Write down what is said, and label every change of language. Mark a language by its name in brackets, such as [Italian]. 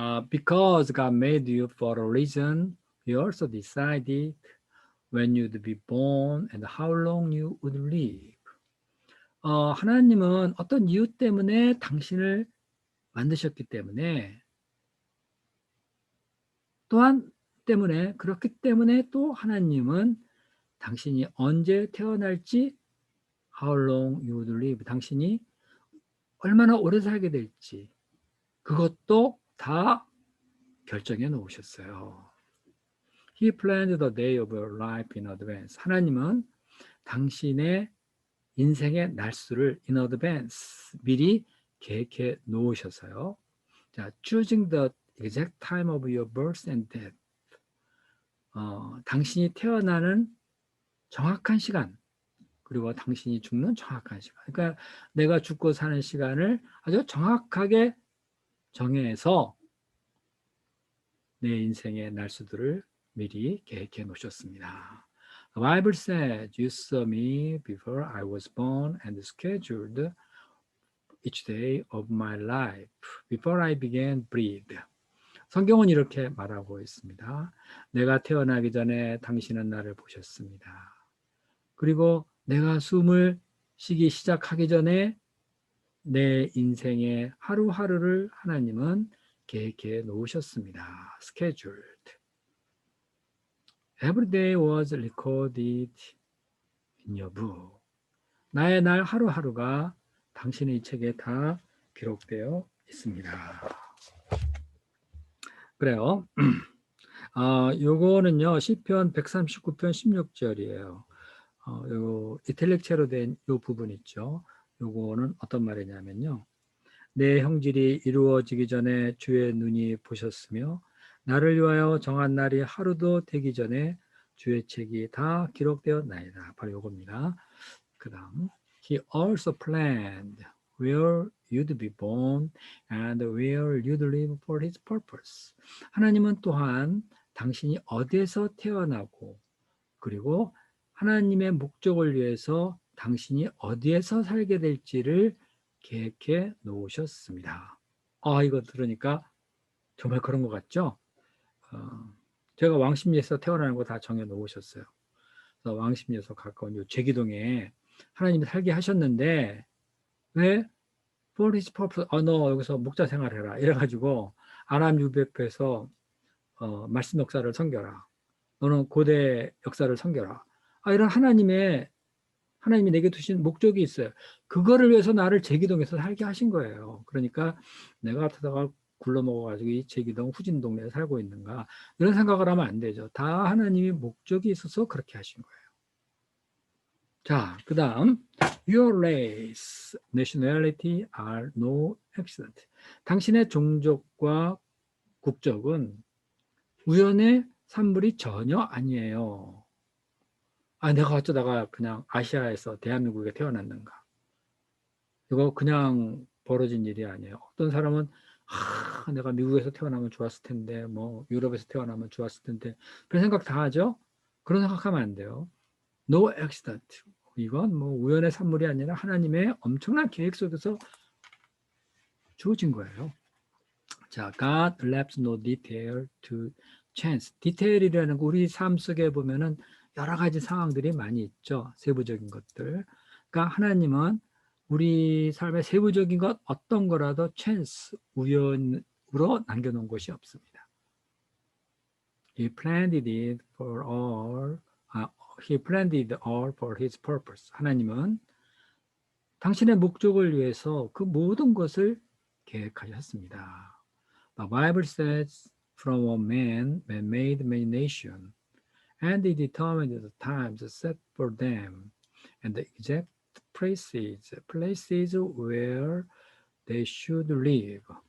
[English] Because God made you for a reason, He also decided when you'd be born and how long you would live. [Korean] 하나님은 어떤 이유 때문에 당신을 만드셨기 때문에 그렇기 때문에 또 하나님은 당신이 언제 태어날지 [English] how long you would live [Korean] 당신이 얼마나 오래 살게 될지 그것도 다 결정해 놓으셨어요. [English] He planned the day of your life in advance. [Korean] 하나님은 당신의 인생의 날수를 [English] in advance [Korean] 미리 계획해 놓으셔서요. [English] 자, choosing the exact time of your birth and death. [Korean] 당신이 태어나는 정확한 시간 그리고 당신이 죽는 정확한 시간. 그러니까 내가 죽고 사는 시간을 아주 정확하게 정해서 내 인생의 날수들을 미리 계획해 놓으셨습니다. [English] The Bible says, You saw me before I was born and scheduled each day of my life before I began breathe. [Korean] 성경은 이렇게 말하고 있습니다. 내가 태어나기 전에 당신은 나를 보셨습니다. 그리고 내가 숨을 쉬기 시작하기 전에 내 인생의 하루하루를 하나님은 계획해 놓으셨습니다. scheduled. [English] Every day was recorded in your book. [Korean] 나의 날 하루하루가 당신의 이 책에 다 기록되어 있습니다. 그래요. 요거는요, 시편 139편 16절이에요. 요 이탈릭체로 된 요 부분 있죠. 요거는 어떤 말이냐면요. 내 형질이 이루어지기 전에 주의 눈이 보셨으며 나를 위하여 정한 날이 하루도 되기 전에 주의 책이 다 기록되었나이다. 바로 요겁니다. 그 다음 [English] He also planned where you'd be born and where you'd live for his purpose. [Korean] 하나님은 또한 당신이 어디에서 태어나고 그리고 하나님의 목적을 위해서 당신이 어디에서 살게 될지를 계획해 놓으셨습니다. 이거 들으니까 정말 그런 것 같죠? 제가 왕십리에서 태어나는 거 다 정해 놓으셨어요. 그래서 왕십리에서 가까운 요 제기동에 하나님이 살게 하셨는데 왜? [English] For his purpose. [Korean] 너 여기서 목자 생활해라. 이래가지고 아람 유배에서 말씀 역사를 섬겨라. 너는 고대 역사를 섬겨라. 이런 하나님이 내게 두신 목적이 있어요. 그거를 위해서 나를 제기동에서 살게 하신 거예요. 그러니까 내가 어쩌다가 굴러먹어가지고 이 제기동 후진 동네에 살고 있는가 이런 생각을 하면 안 되죠. 다 하나님이 목적이 있어서 그렇게 하신 거예요. 자, 그 다음 [English] Your race, nationality are no accident. [Korean] 당신의 종족과 국적은 우연의 산물이 전혀 아니에요. 내가 어쩌다가 그냥 아시아에서 대한민국에 태어났는가. 이거 그냥 벌어진 일이 아니에요. 어떤 사람은 내가 미국에서 태어나면 좋았을 텐데 뭐 유럽에서 태어나면 좋았을 텐데 그런 생각 다 하죠. 그런 생각하면 안 돼요. [English] No accident. [Korean] 이건 뭐 우연의 산물이 아니라 하나님의 엄청난 계획 속에서 주어진 거예요. [English] 자, God leaves no detail to chance. [Korean] 디테일이라는 거 우리 삶 속에 보면은 여러 가지 상황들이 많이 있죠. 세부적인 것들. 그러니까 하나님은 우리 삶의 세부적인 것 어떤 거라도 chance, 우연으로 남겨놓은 것이 없습니다. [English] He planned it for all. He planned it all for his purpose. [Korean] 하나님은 당신의 목적을 위해서 그 모든 것을 계획하셨습니다. [English] The Bible says, from a man made many nations, and he determined the times set for them, and the exact places where they should live.